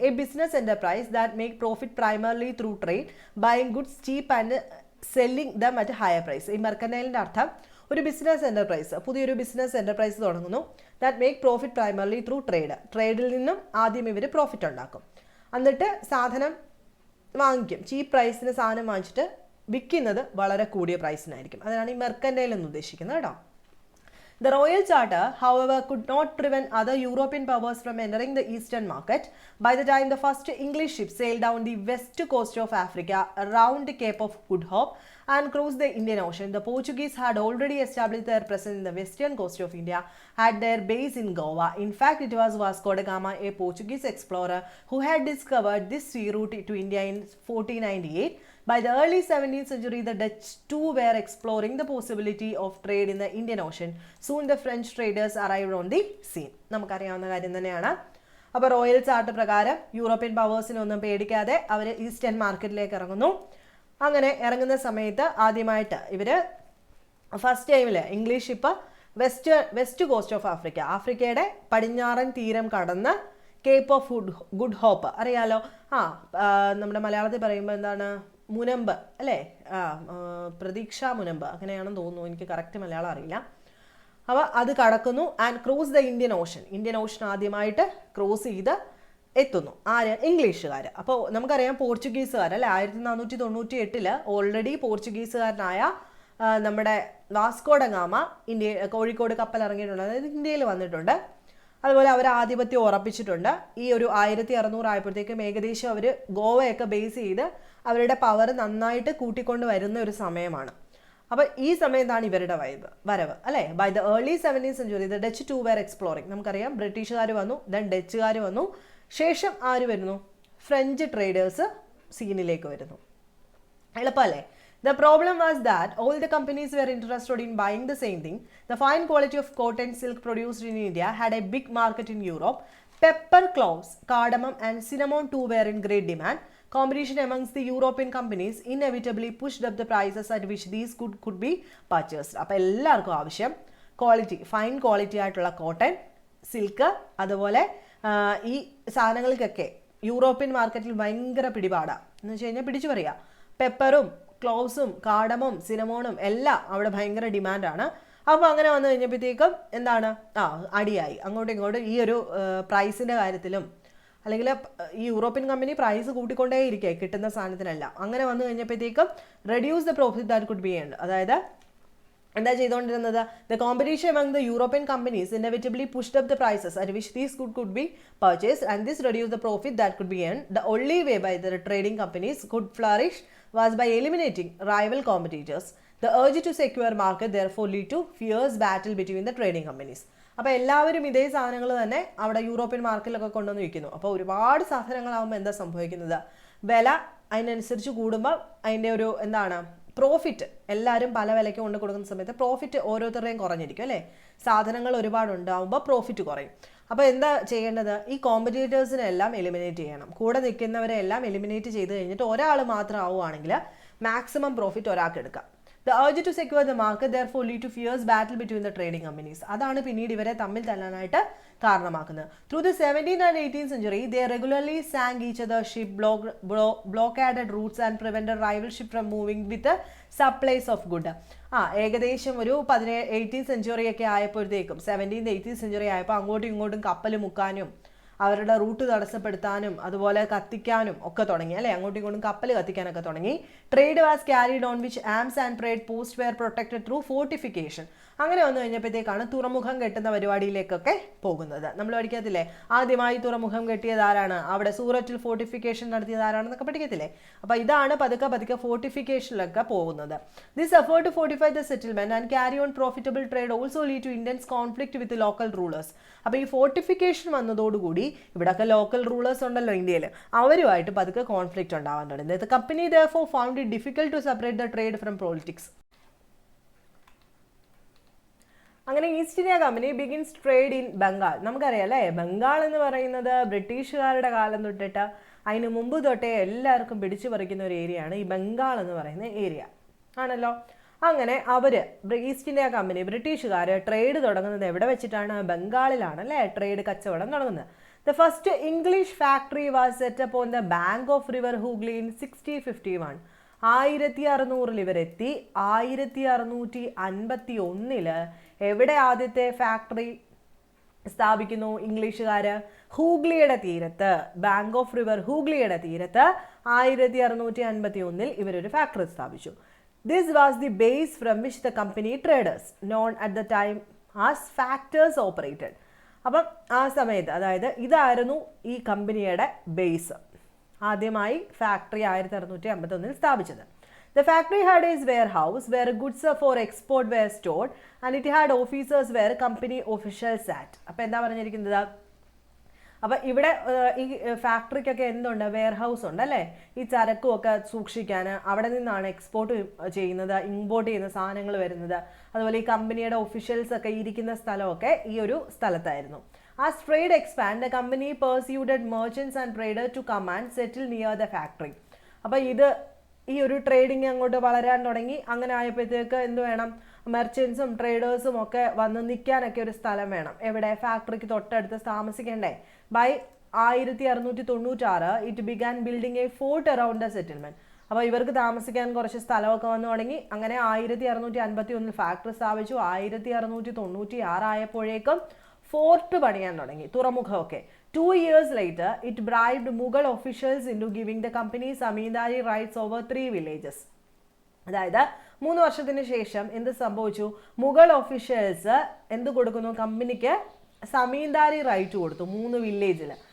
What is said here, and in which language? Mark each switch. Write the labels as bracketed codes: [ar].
[en] A business enterprise that make profit primarily through trade, buying goods cheap and selling them at a higher price. [ml] ഈ മെർക്കൻഡൈലിൻ്റെ അർത്ഥം ഒരു business enterprise, പുതിയൊരു business enterprise തുടങ്ങുന്നു. [en] That make profit primarily through trade. [ml] ട്രേഡിൽ നിന്നും ആദ്യം ഇവർ profit ഉണ്ടാക്കും, എന്നിട്ട് സാധനം വാങ്ങിക്കും. ചീപ്പ് പ്രൈസിന് സാധനം വാങ്ങിച്ചിട്ട് വിൽക്കുന്നത് വളരെ കൂടിയ പ്രൈസിനായിരിക്കും. അതിനാണ് ഈ മെർക്കൻഡൈൽ എന്ന് ഉദ്ദേശിക്കുന്നത് കേട്ടോ. [en] The Royal Charter, however, could not prevent other European powers from entering the eastern market. By the time the first English ships sailed down the west coast of Africa around the Cape of Good Hope and crossed the Indian Ocean, the Portuguese had already established their presence in the western coast of India, had their base in Goa. In fact, it was Vasco da Gama, a Portuguese explorer, who had discovered this sea route to India in 1498. By the early 17th century, the Dutch too were exploring the possibility of trade in the Indian Ocean. Soon the French traders arrived on the scene. [ml] നമുക്കറിയാവുന്ന കാര്യം തന്നെയാണ്. അപ്പോൾ royal chart പ്രകാരം European പവേഴ്സിനെ ഒന്നും പേടിക്കാതെ അവർ eastern മാർക്കറ്റിലേക്ക് ഇറങ്ങുന്നു. അങ്ങനെ ഇറങ്ങുന്ന സമയത്ത് ആദ്യമായിട്ട് ഇവർ ഫസ്റ്റ് ടൈമിൽ English ship west cost of ആഫ്രിക്കയുടെ പടിഞ്ഞാറൻ തീരം കടന്ന് കേപ്പ് ഓഫ് ഗുഡ് ഹോപ്പ് അറിയാലോ. നമ്മുടെ മലയാളത്തിൽ പറയുമ്പോൾ എന്താണ്, മുനമ്പ് അല്ലേ, പ്രതീക്ഷാ മുനമ്പ് അങ്ങനെയാണെന്ന് തോന്നുന്നു, എനിക്ക് കറക്റ്റ് മലയാളം അറിയില്ല. അപ്പോൾ അത് കടക്കുന്നു [en] and cross the Indian ocean [ml] ആദ്യമായിട്ട് ക്രോസ് ചെയ്ത് എത്തുന്നു. ആര്? ഇംഗ്ലീഷുകാർ. അപ്പോൾ നമുക്കറിയാം പോർച്ചുഗീസുകാർ അല്ലേ, 1498 ഓൾറെഡി പോർച്ചുഗീസുകാരനായ നമ്മുടെ വാസ്കോ ഡ ഗാമ കോഴിക്കോട് കപ്പൽ ഇറങ്ങിയിട്ടുണ്ട്, അതായത് ഇന്ത്യയിൽ വന്നിട്ടുണ്ട്. അതുപോലെ അവർ ആധിപത്യം ഉറപ്പിച്ചിട്ടുണ്ട്. ഈ ഒരു 1600 ആയപ്പോഴത്തേക്കും ഏകദേശം അവർ ഗോവയൊക്കെ ബേസ് ചെയ്ത് അവരുടെ പവർ നന്നായിട്ട് കൂട്ടിക്കൊണ്ട് വരുന്ന ഒരു സമയമാണ്. അപ്പോൾ ഈ സമയത്താണ് ഇവരുടെ വരവ് അല്ലേ. [en] By the early 17th century the Dutch too were exploring. [ml] നമുക്കറിയാം ബ്രിട്ടീഷുകാർ വന്നു, ദെൻ ഡച്ചുകാർ വന്നു, ശേഷം ആര് വരുന്നു? ഫ്രഞ്ച് ട്രേഡേഴ്സ് സീനിലേക്ക് വരുന്നു. എളുപ്പമല്ലേ? [en] The problem was that all the companies were interested in buying the same thing. The fine quality of cotton silk produced in India had a big market in Europe. Pepper, cloves, cardamom and cinnamon too were in great demand. Competition amongst the European companies inevitably pushed up the prices at which these could be purchased. [ml] അപ്പോൾ എല്ലാവർക്കും ആവശ്യം fine quality ആയിട്ടുള്ള cotton, silk, അതുപോലെ ഈ സാധനങ്ങൾക്കൊക്കെ European മാർക്കറ്റിൽ ഭയങ്കര പിടിപാടാണ്. എന്ന് വെച്ച് കഴിഞ്ഞാൽ പിടിച്ചു പറയുക, പെപ്പറും ക്ലോവ്സും കാർഡമം സിനമോണും എല്ലാം അവിടെ ഭയങ്കര ഡിമാൻഡാണ്. അപ്പോൾ അങ്ങനെ വന്നു കഴിഞ്ഞപ്പോഴത്തേക്കും എന്താണ്, അടിയായി അങ്ങോട്ടും ഇങ്ങോട്ടും ഈ ഒരു പ്രൈസിൻ്റെ കാര്യത്തിലും. അല്ലെങ്കിൽ ഈ യൂറോപ്യൻ കമ്പനി പ്രൈസ് കൂട്ടിക്കൊണ്ടേയിരിക്കുക കിട്ടുന്ന സാധനത്തിനെല്ലാം. അങ്ങനെ വന്നു കഴിഞ്ഞപ്പോഴത്തേക്കും [en] Reduce the profit that could be earned. [ml] അതായത് എന്താ ചെയ്തുകൊണ്ടിരുന്നത്? [en] The competition among the European companies inevitably pushed up the prices at which these could be purchased, and this reduced the profit that could be earned. The only way by the trading companies could flourish was by eliminating rival competitors. The urge to secure market therefore lead to fierce battle between the trading companies. [ml] അപ്പോൾ എല്ലാവരും ഇതേ സാധനങ്ങൾ തന്നെ അവിടെ European മാർക്കറ്റിലൊക്കെ കൊണ്ടുവന്ന് വിൽക്കുന്നു. അപ്പോൾ ഒരുപാട് സാധനങ്ങളാകുമ്പോൾ എന്താ സംഭവിക്കുന്നത്? വില അതിനനുസരിച്ച് കൂടുമ്പോൾ അതിൻ്റെ ഒരു എന്താണ് പ്രോഫിറ്റ്, എല്ലാവരും പല വിലയ്ക്ക് കൊണ്ട് കൊടുക്കുന്ന സമയത്ത് പ്രോഫിറ്റ് ഓരോരുത്തരുടെയും കുറഞ്ഞിരിക്കും അല്ലേ. സാധനങ്ങൾ ഒരുപാടുണ്ടാകുമ്പോൾ പ്രോഫിറ്റ് കുറയും. അപ്പോൾ എന്താ ചെയ്യേണ്ടത്? ഈ കോമ്പറ്റീറ്റേഴ്സിനെ എല്ലാം എലിമിനേറ്റ് ചെയ്യണം. കൂടെ നിൽക്കുന്നവരെ എല്ലാം എലിമിനേറ്റ് ചെയ്ത് കഴിഞ്ഞിട്ട് ഒരാൾ മാത്രം ആവുകയാണെങ്കിൽ മാക്സിമം പ്രോഫിറ്റ് ഒരാൾക്ക് എടുക്കാം. [en] The urge to secure the market therefore lead to fierce battle between the trading companies. [ml] അതാണ് പിന്നീട് ഇവരെ തമ്മിൽ തല്ലാനായിട്ട് കാരണമാക്കുന്നത്. [en] Through the 17th and 18th century, they regularly sank each other's ship, blockaded routes and prevented rival ship from moving with the supplies of good. [ml] ഏകദേശം ഒരു 18th century ഒക്കെ ആയപ്പോഴത്തേക്കും 17th 18th century ആയപ്പോൾ അങ്ങോട്ടും ഇങ്ങോട്ടും കപ്പൽ മുക്കാനും അവരുടെ റൂട്ട് തടസ്സപ്പെടുത്താനും അതുപോലെ കത്തിക്കാനും ഒക്കെ തുടങ്ങി അല്ലേ. അങ്ങോട്ടും ഇങ്ങോട്ടും കപ്പൽ കത്തിക്കാനൊക്കെ തുടങ്ങി. [en] Trade was carried on with arms and trade post were protected through fortification. [ml] അങ്ങനെ വന്നു കഴിഞ്ഞപ്പോഴത്തേക്കാണ് തുറമുഖം കെട്ടുന്ന പരിപാടിയിലേക്കൊക്കെ പോകുന്നത്. നമ്മൾ പഠിക്കത്തില്ലേ, ആദ്യമായി തുറമുഖം കെട്ടിയത് ആരാണ്, അവിടെ സൂററ്റിൽ ഫോർട്ടിഫിക്കേഷൻ നടത്തിയത് ആരാണെന്നൊക്കെ പഠിക്കത്തില്ലേ. അപ്പോൾ ഇതാണ് പതുക്കെ പതുക്കെ ഫോർട്ടിഫിക്കേഷനിലൊക്കെ പോകുന്നത്. [en] This effort to fortify the settlement and carry on profitable trade also lead to intense conflict with local rulers. [ml] അപ്പോൾ ഈ ഫോർട്ടിഫിക്കേഷൻ വന്നതോടുകൂടി ഇവിടെയൊക്കെ ലോക്കൽ റൂളേഴ്സ് ഉണ്ടല്ലോ ഇന്ത്യയിൽ, അവരുമായിട്ട് പതുക്കെ കോൺഫ്ലിക്റ്റ് ഉണ്ടാവാൻ തുടങ്ങി. [en] The company therefore found it difficult to separate the trade from politics. [ml] അങ്ങനെ east India company [en] Begins trade in Bengal. [ml] നമുക്കറിയാം അല്ലേ, ബംഗാൾ എന്ന് പറയുന്നത് ബ്രിട്ടീഷുകാരുടെ കാലം തൊട്ടിട്ട് അതിന് മുമ്പ് തൊട്ടേ എല്ലാവർക്കും പിടിച്ചു പറിക്കുന്ന ഒരു ഏരിയയാണ് ഈ ബംഗാൾ എന്ന് പറയുന്ന ഏരിയ ആണല്ലോ. അങ്ങനെ അവർ ഈസ്റ്റ് ഇന്ത്യ കമ്പനി ബ്രിട്ടീഷുകാർ ട്രേഡ് തുടങ്ങുന്നത് എവിടെ വെച്ചിട്ടാണ്, ബംഗാളിലാണ് അല്ലേ ട്രേഡ് കച്ചവടം തുടങ്ങുന്നത്. [en] The first English factory was set up on the bank of river Hooghly in 1651. [ml] 1600 ഇവരെത്തി. 1651 എവിടെ ആദ്യത്തെ ഫാക്ടറി സ്ഥാപിക്കുന്നു ഇംഗ്ലീഷുകാർ, ഹൂഗ്ലിയുടെ തീരത്ത്, ബാങ്ക് ഓഫ് റിവർ ഹൂഗ്ലിയുടെ തീരത്ത് 1651 ഇവരൊരു ഫാക്ടറി സ്ഥാപിച്ചു. [en] This was the base from which the company traders, known at the time as factors, operated. [ml] അപ്പം ആ സമയത്ത്, അതായത് ഇതായിരുന്നു ഈ കമ്പനിയുടെ ബേസ്. ആദ്യമായി ഫാക്ടറി 1651 സ്ഥാപിച്ചത്. [en] The factory had its warehouse where goods for export were stored and it had officers where company officials sat. [ml] അപ്പോൾ എന്താ പറഞ്ഞിരിക്കുന്നത്, അപ്പം ഇവിടെ ഈ ഫാക്ടറിക്കൊക്കെ എന്തുണ്ട്, വെയർ ഹൗസ് ഉണ്ട് അല്ലേ, ഈ ചരക്കുമൊക്കെ സൂക്ഷിക്കാൻ. അവിടെ നിന്നാണ് എക്സ്പോർട്ട് ചെയ്യുന്നത്, ഇമ്പോർട്ട് ചെയ്യുന്ന സാധനങ്ങൾ വരുന്നത്. അതുപോലെ ഈ കമ്പനിയുടെ ഒഫീഷ്യൽസ് ഒക്കെ ഇരിക്കുന്ന സ്ഥലമൊക്കെ ഈ ഒരു സ്ഥലത്തായിരുന്നു. [en] As trade expand, the company persuaded merchants and traders to come and settle near the factory. [ml] അപ്പോൾ ഈ ഒരു ട്രേഡിങ് അങ്ങോട്ട് വളരാൻ തുടങ്ങി. അങ്ങനെ ആയപ്പോഴത്തേക്ക് എന്ത് വേണം, മെർച്ചൻസും ട്രേഡേഴ്സും ഒക്കെ വന്ന് നിൽക്കാനൊക്കെ ഒരു സ്ഥലം വേണം. എവിടെ, ഫാക്ടറിക്ക് തൊട്ടടുത്ത് താമസിക്കണ്ടേ. [en] By 1696 it began building a fort around the settlement. [ml] അപ്പോൾ ഇവർക്ക് താമസിക്കാൻ കുറച്ച് സ്ഥലമൊക്കെ വന്നു തുടങ്ങി. അങ്ങനെ 1651 ഫാക്ടറി സ്ഥാപിച്ചു. 1696 ആയപ്പോഴേക്കും ഫോർട്ട് പണിയാൻ തുടങ്ങി, തുറമുഖമൊക്കെ. [en] 2 years later, it bribed Mughal officials into giving the company zamindari rights over 3 villages. [ml] അതായത് 3 വർഷത്തിന് ശേഷം എന്ത് സംഭവിച്ചു, മുഗൾ ഒഫീഷ്യൽസ് എന്ത് കൊടുക്കുന്നു, കമ്പനിക്ക് സമീന്ദാരി റൈറ്റ് കൊടുത്തു 3 വില്ലേജിൽ.